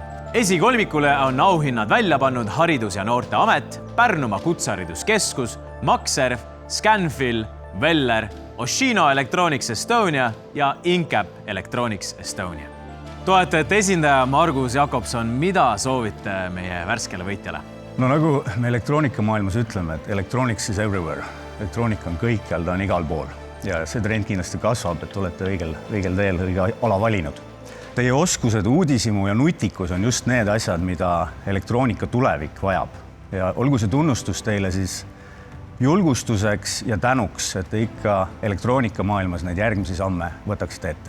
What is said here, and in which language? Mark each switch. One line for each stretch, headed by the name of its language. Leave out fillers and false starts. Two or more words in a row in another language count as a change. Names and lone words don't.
Estonian: Esikolmikule on auhinnad välja pannud Haridus- ja Noorteamet, Pärnumaa Kutsehariduskeskus, Maxerv, Scanfil, Veller, Oshino Electronics Estonia ja Incap Electronics Estonia. Toetajate esindaja Margus Jakobson, mida soovite meie värskele võitjale? No nagu me elektroonikamaailmas ütleme, et
English: electronics is everywhere.
Estonian: Elektroonika on kõikjal, ta on igal pool. Ja see trend kindlasti kasvab, et olete õigel teel õige ala valinud. Teie oskused, uudishimu ja nutikus on just need asjad, mida elektroonika tulevik vajab. Ja olgu see tunnustus teile siis julgustuseks ja tänuks, et te ikka elektroonikamaailmas neid järgmisi samme võtaksite ette.